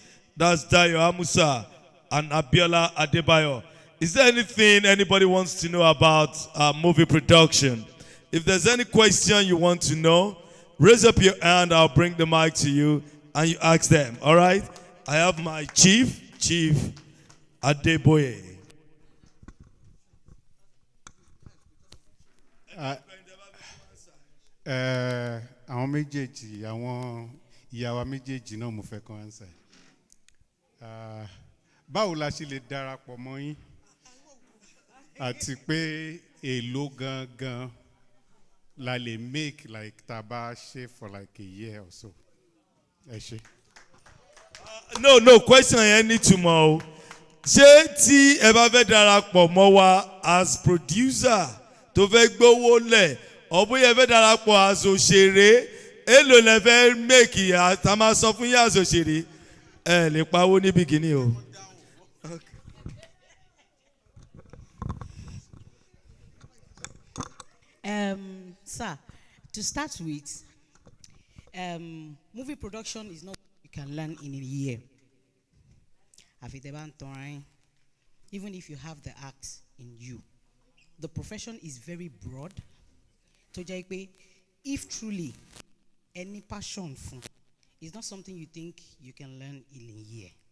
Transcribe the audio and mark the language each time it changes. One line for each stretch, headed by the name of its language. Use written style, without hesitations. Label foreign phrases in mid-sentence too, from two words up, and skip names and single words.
English: That's Dayo Amusa and Abiola Adebayo. Is there anything anybody wants to know about movie production? If there's any question you want to know, raise up your hand. I'll bring the mic to you and you ask them. All right? I have my Chief Adeboye.
Yoruba: Àwọn méjèèjì àwọn ìyàwó méjèèjì náà mo fẹ́ kàn answer. Báwo la ṣe lè darapọ̀ mọ́ yín àti pé èló gangan la lè
English: make like
Yoruba: tá bá ṣe
English: for like a year or so.
Yoruba: Ẹ ṣé.
English: No question
Yoruba: yẹn ní túmọ̀ o. Ṣé tí ẹ bá fẹ́ darapọ̀ mọ́ wa as producer tó fẹ́ gbówó lẹ̀ ọ̀bùyẹ fẹ́ darapọ̀ as òṣèré èlò lẹ fẹ́ make tá máa sọ fún yín as òṣèré ẹ lè pawó níbi kìíní o.
English: Sir, to start with, movie production is not what you can learn in a year. Even if you have the act in you, the profession is very broad. To if truly any passion for is not something you think you can learn in a year.